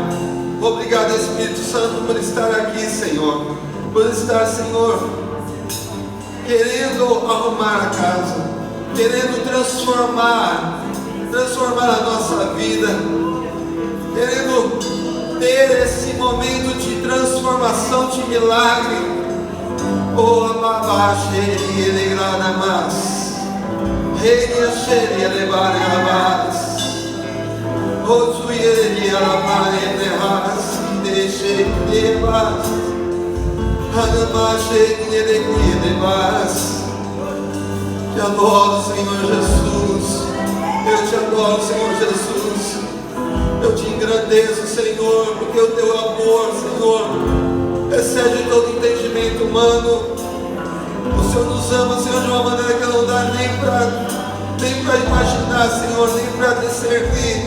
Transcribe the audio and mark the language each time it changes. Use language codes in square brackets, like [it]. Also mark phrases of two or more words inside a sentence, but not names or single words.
[pt] Obrigado, Espírito Santo, por estar aqui, Senhor, por estar, Senhor, querendo arrumar a casa, querendo transformar a nossa vida, querendo ter esse momento de transformação, de milagre. Oh, ababaxeri elegranamas, reiniaxeri elevarabas, oh, suieri alabarenerras, deixei devas, anabaxeri eleguidevas. Te adoro, Senhor Jesus. Eu te adoro, Senhor Jesus. Eu te engrandeço, Senhor, porque o teu amor, Senhor, excede todo entendimento humano. O Senhor nos ama, Senhor, de uma maneira que não dá nem para imaginar, Senhor, nem para discernir.